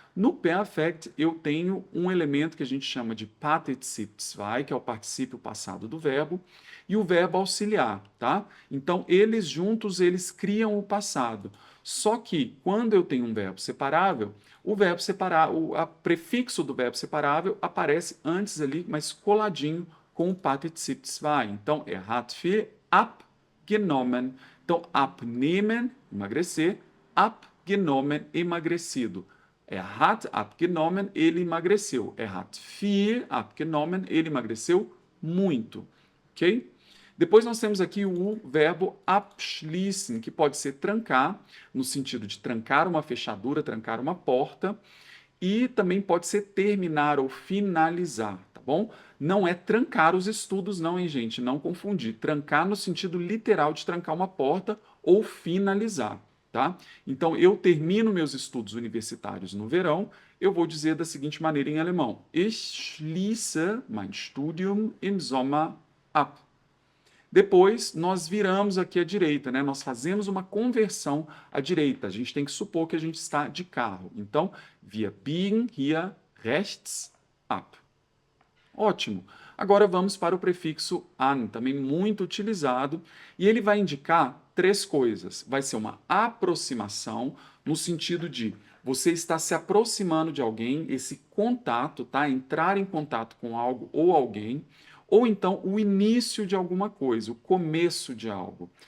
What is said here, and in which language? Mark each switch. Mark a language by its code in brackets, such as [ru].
[pt] No perfect, eu tenho um elemento que a gente chama de Partizip 2, que é o particípio passado do verbo, e o verbo auxiliar, tá? Então, eles juntos, eles criam o passado. Só que, quando eu tenho um verbo separável, o verbo separável, o prefixo do verbo separável aparece antes ali, mas coladinho com o Partizip 2. [de] Então, hat viel abgenommen. [pt] Então, abnehmen, emagrecer, abgenommen, emagrecido. [de] Hat abgenommen, [pt] ele emagreceu. [de] Hat viel abgenommen, [pt] ele emagreceu muito. Ok? Depois nós temos aqui o verbo abschließen, que pode ser trancar, no sentido de trancar uma fechadura, trancar uma porta, e também pode ser terminar ou finalizar, tá bom? Não é trancar os estudos, não, hein, gente? Não confundir. Trancar no sentido literal de trancar uma porta ou finalizar, tá? Então, eu termino meus estudos universitários no verão, eu vou dizer da seguinte maneira em alemão: [de] Ich schließe mein Studium im Sommer ab. [pt] Depois, nós viramos aqui à direita, né? Nós fazemos uma conversão à direita. A gente tem que supor que a gente está de carro. [de] Então, wir biegen hier rechts ab. [pt] Ótimo. Agora vamos para o prefixo an, também muito utilizado, e ele vai indicar três coisas. Vai ser uma aproximação, no sentido de você está se aproximando de alguém, esse contato, tá? Entrar em contato com algo ou alguém, ou então o início de alguma coisa, o começo de algo.